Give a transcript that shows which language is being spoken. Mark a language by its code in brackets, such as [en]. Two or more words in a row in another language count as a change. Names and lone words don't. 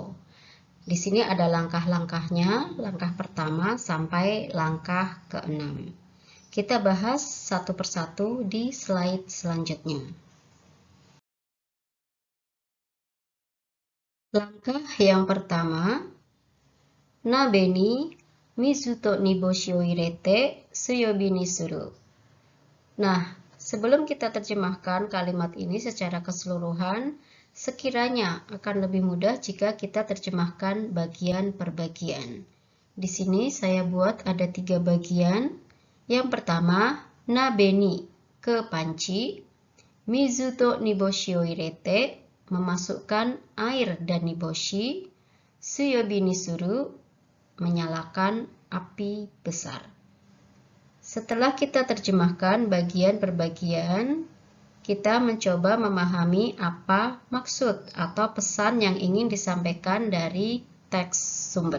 [id] Di sini ada langkah-langkahnya, langkah pertama sampai langkah ke-6. Kita bahas satu persatu di slide selanjutnya. Langkah yang pertama, [ja] 鍋に水と煮干しを入れて強火にする. [id] Nah, sebelum kita terjemahkan kalimat ini secara keseluruhan, sekiranya akan lebih mudah jika kita terjemahkan bagian per bagian. Di sini saya buat ada 3 bagian. Yang pertama, [ja] 鍋に, [id] ke panci. [ja] 水と煮干しを入れて, [id] memasukkan air dan niboshi. [ja] 強火にする, [id] menyalakan api besar. Setelah kita terjemahkan bagian per bagian, kita mencoba memahami apa maksud atau pesan yang ingin disampaikan dari teks sumber.